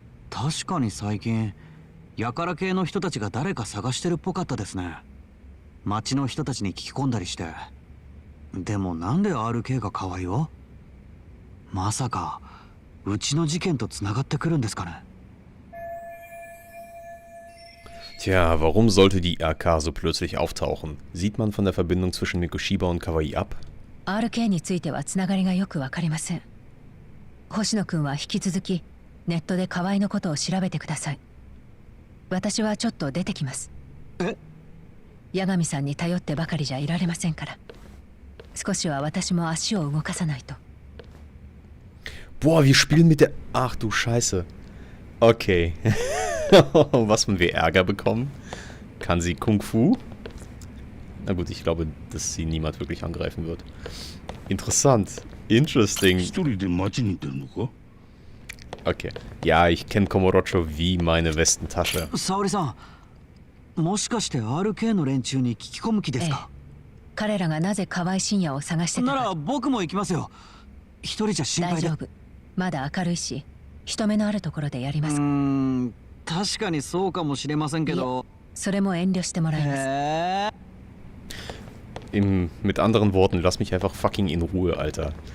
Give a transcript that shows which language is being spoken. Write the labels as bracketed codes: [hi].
[ja] 確かに最近やから系の人たちが誰か探してるっぽかったですね。町の人たちに聞き込んだりして。でもなんで RK が河合を？まさかうちの事件とつながってくるんですかね。 [de] Tja, warum sollte die RK so plötzlich auftauchen? Sieht man von der Verbindung zwischen Mikoshiba und Kawaii ab? [ja] RK についてはつながりがよくわかりません。星野くんは引き続きネットで河合のことを調べてください。私はちょっと出てきます。八神さんに頼ってばかりじゃいられませんから。少しは私も足を動かさないと。 [de] Boah, wir spielen mit der... Ach du Scheiße. Okay. Was wenn wir Ärger bekommen? Kann sie Kung Fu? Na gut, ich glaube, dass sie niemand wirklich angreifen wird. Interessant. Interesting. Okay. Ja, ich kenne Komorocho wie meine Westentasche. [ja] Saori-san, もしかして RK の連中に聞き込む気ですか？彼らがなぜ河合信也を探してたか。なら僕も行きますよ。一人じゃ心配で。大丈夫。まだ明るいし、人目のあるところでやります。確かにそうかもしれませんけど。それも遠慮してもらいます。 [de] Mit anderen Worten, lass mich einfach fucking in Ruhe, Alter.